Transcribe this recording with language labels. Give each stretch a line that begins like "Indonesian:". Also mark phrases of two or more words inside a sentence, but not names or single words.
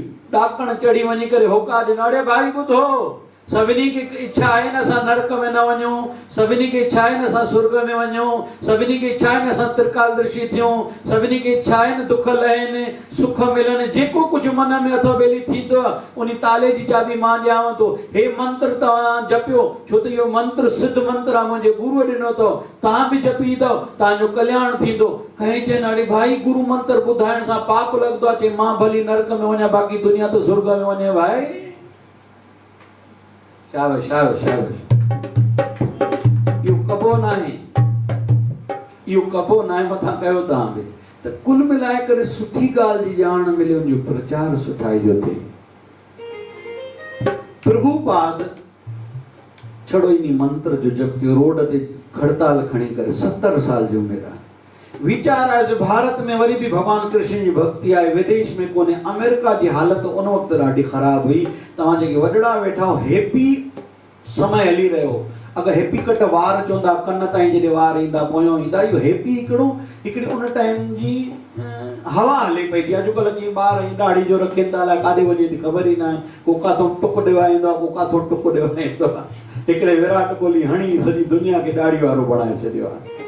Sindhi: ॾाकण चढ़ी वञी करे होका ॾिना, अड़े भाई ॿुधो, सभिनी खे इच्छा आहे न असां नरक में न वञूं, सभिनी खे इच्छा आहे न असां स्वर्ग में वञूं, सभिनी खे इच्छा आहे न असां त्रिकाल दर्शी थियूं, सभिनी खे इच्छा आहे न दुख लहनि सुख मिलनि, जेको कुझु मन में अथव बेली थींदो आहे, उन ताले जी चाबी मां ॾियांव थो। हे मंत्र तव्हां जपियो, छो त इहो मंत्र सिद्ध मंत्र आहे, मुंहिंजे गुरूअ ॾिनो अथव, तव्हां बि जपींदव तव्हांजो कल्याण थींदो। कंहिं चवनि अड़े भाई गुरू मंत्र ॿुधाइण सां पाप लॻंदो आहे, चई मां भली नरक में वञा बाक़ी दुनिया त स्वर्ग में वञे। भाई शाबाश शाबाश शाबाश। इहो कबो न आहे, इहो कबो न आहे, मथां कयो तव्हां बि। त कुल मिलाए करे सुठी ॻाल्हि जी ॼाण मिले, उनजो प्रचार सुठाई जो थिए। प्रभुपाद छड़ो इन मंत्र जो जप कयो, रोड ते खड़ताल खणी करे 70 साल जी उमिरि आहे। वीचार आहे भारत में वरी भी भगवान कृष्ण जी भक्ति आहे, विदेश में कोने। अमेरिका जी हालत उन वक्त ॾाढी ख़राब हुई। तव्हां जेके वॾड़ा वेठा हो, हैप्पी समय हली रहियो। अगर
English: happy cut
Sindhi: वार चवंदा, कन ताईं जॾहिं वार ईंदा पोयों ईंदा, इहो हैप्पी हिकिड़ी उन टाइम जी हवा हले पई थी। अॼुकल्ह जीअं ॿार ॾाढ़ी जो रखनि था, अलाए काॾे वञे थी ख़बर ई न आहे। को काथों टुक ॾिवाईंदो आहे, को काथों टुक ॾिवाईंदो आहे। हिकिड़े विराट कोहली हणी सॼी दुनिया खे ॾाढ़ी वारो बणाए छॾियो आहे।